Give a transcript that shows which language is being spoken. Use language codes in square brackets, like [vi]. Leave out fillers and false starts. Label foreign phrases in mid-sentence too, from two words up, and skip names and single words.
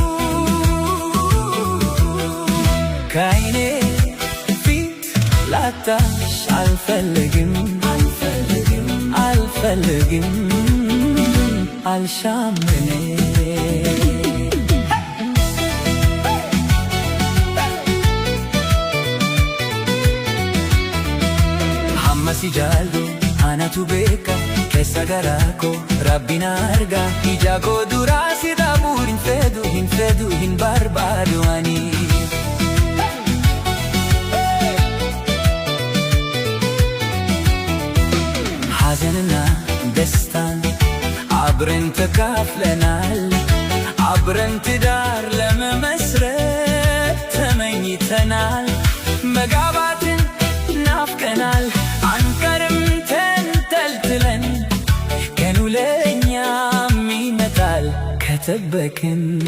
[am] ከዓይኔ ፊት ላጣሽ አልፈልግም አልፈልግም አልሻም እኔ [om] Hammasi jaallu anatu beeka keessa garaa koo Rabbiin argaa ija koo duraa si dhabuu hin fedhu hin barbaadu ani [am] ሐዘንና ደስታን አብረን ተካፍለናል አብረን ትዳር ለመመስረት ተመኝተናል መጋባትን ናፍቀናል አንቀርም ተንጠልጥለን ቀኑ ለእኛም ይመጣል ከጠበቅን